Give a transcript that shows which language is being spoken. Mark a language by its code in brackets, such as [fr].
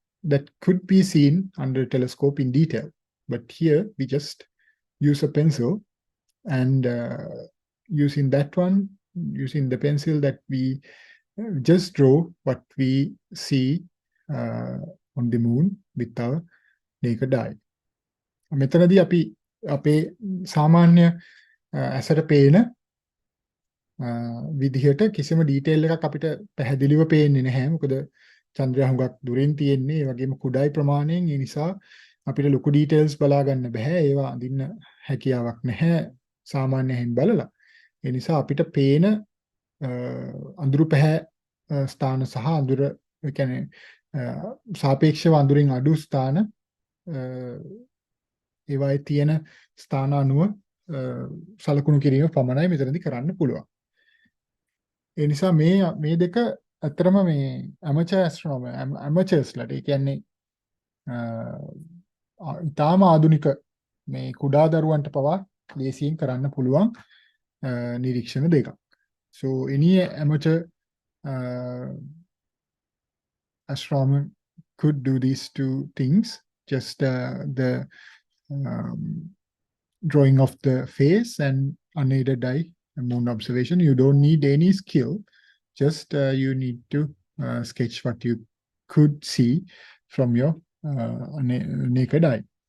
[en] that could be seen under a telescope in detail. But here we just use a pencil, and using the pencil that we just draw what we see on the moon with our naked eye. [si] මෙතනදී අපි අපේ සාමාන්‍ය ඇසට පේන විදිහට කිසිම detail එකක් අපිට පැහැදිලිව පේන්නේ නැහැ. මොකද චන්ද්‍රයා හුඟක් දුරින් තියෙන්නේ, ඒ වගේම කුඩායි ප්‍රමාණයෙන්. ඒ නිසා අපිට ලොකු ඩීටේල්ස් බලා ගන්න බෑ. ඒවා අඳින්න හැකියාවක් නැහැ සාමාන්‍යයෙන් බලලා. ඒ නිසා අපිට පේන අඳුරු පැහැ ස්ථාන සහ අඳුර කියන්නේ සාපේක්ෂව අඳුරින් අඩු ස්ථාන ඒවායේ තියෙන ස්ථාන අනුව සලකුණු කිරීම පමණයි මෙතනදී කරන්න පුළුවන්. ඒ නිසා මේ දෙක අතරම මේ ඇමචර් ඇස්ට්‍රොනොමර් ඇමචර්ස්ලාට ඒ කියන්නේ ඉතාම ආධුනික මේ කුඩා දරුවන්ට පවා ලේසියෙන් කරන්න පුළුවන් නිරීක්ෂණ දෙකක්. [en] So any amateur astronomer could do these two things, just the drawing of the face and unaided eye moon observation. You don't need any skill, just you need to sketch what you could see from your naked eye.